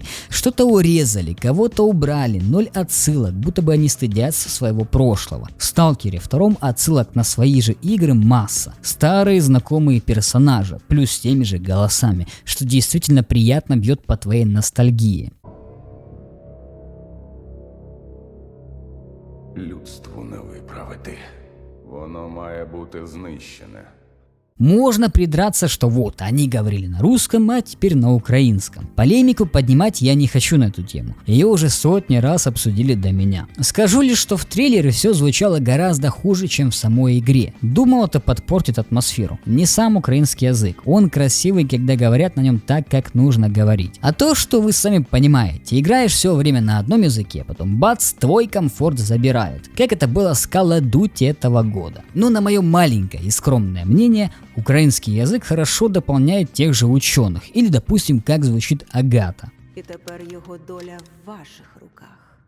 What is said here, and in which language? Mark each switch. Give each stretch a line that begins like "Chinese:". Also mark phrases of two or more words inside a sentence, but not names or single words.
Russian: Что-то урезали, кого-то убрали, 0 отсылок, будто бы они стыдятся своего прошлого. В Сталкере 2 отсылок на свои же игры масса. Старые знакомые персонажи, плюс с теми же голосами, что действительно приятно бьет по твоей ностальгии.
Ukrainian: Людству не виправити. Воно має бути знищене.
Russian: Можно придраться, что вот, они говорили на русском, а теперь на украинском. Полемику поднимать я не хочу на эту тему. Ее уже сотни раз обсудили до меня. Скажу лишь, что в трейлере все звучало гораздо хуже, чем в самой игре. Думал, это подпортит атмосферу. Не сам украинский язык. Он красивый, когда говорят на нем так, как нужно говорить. А то, что вы сами понимаете, играешь все время на одном языке, потом бац, твой комфорт забирают. Как это было с Call of Duty этого года. Но на мое маленькое и скромное мнение, украинский язык хорошо дополняет тех же ученых, или, допустим, как звучит Агата.
Ukrainian: І тепер його доля в ваших руках.